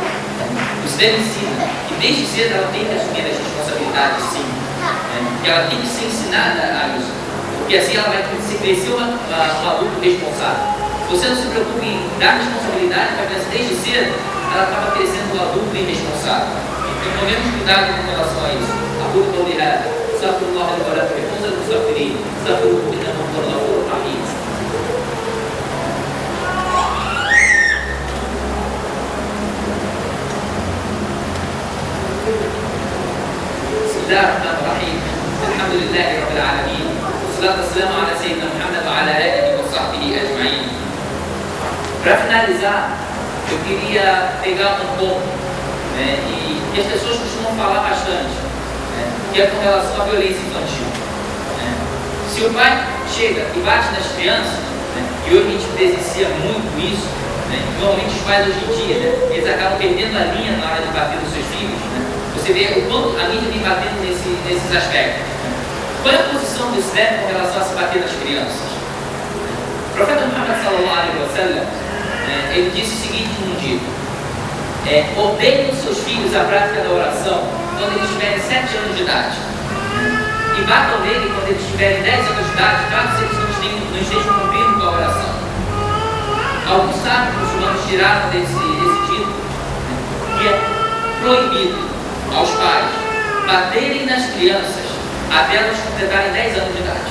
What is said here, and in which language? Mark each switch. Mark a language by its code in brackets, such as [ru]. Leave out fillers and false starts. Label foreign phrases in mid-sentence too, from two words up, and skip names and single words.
[pt] O Islã ensina que desde cedo ela tem que assumir as responsabilidades, sim, que ela tem que ser ensinada a isso, porque assim ela vai crescer um adulto responsável. Se você não se preocupa em dar responsabilidade para a criança desde cedo, ela acaba crescendo um adulto irresponsável. Então tomemos cuidado com relação a isso. Aquilo que eu lhe [ar] استغفر الله لي ولكم ولجميع المستغفرين استغفروه انه هو الغفور الرحيم. بسم الله الرحمن الرحيم. الحمد لله رب العالمين والصلاه والسلام على سيدنا محمد وعلى اله وصحبه اجمعين. [pt] Para finalizar, eu queria pegar um ponto e que as pessoas costumam falar bastante, que é com relação à violência infantil. Se o pai chega e bate nas crianças, e hoje a gente presencia muito isso, normalmente os pais hoje em dia, eles acabam perdendo a linha na hora de bater nos seus filhos. Você vê o quanto a mídia vem batendo nesses aspectos. Qual é a posição do Islã com relação a se bater nas crianças? O profeta Muhammad [ar] صلى الله عليه وسلم, [pt] ele disse o seguinte num dia: ordenem seus filhos a prática da oração quando eles tiverem 7 anos de idade, e batam nele quando eles tiverem 10 anos de idade, caso eles não estejam cumprindo com a oração. Alguns sábios muçulmanos tiraram desse título que é proibido aos pais baterem nas crianças até elas completarem 10 anos de idade.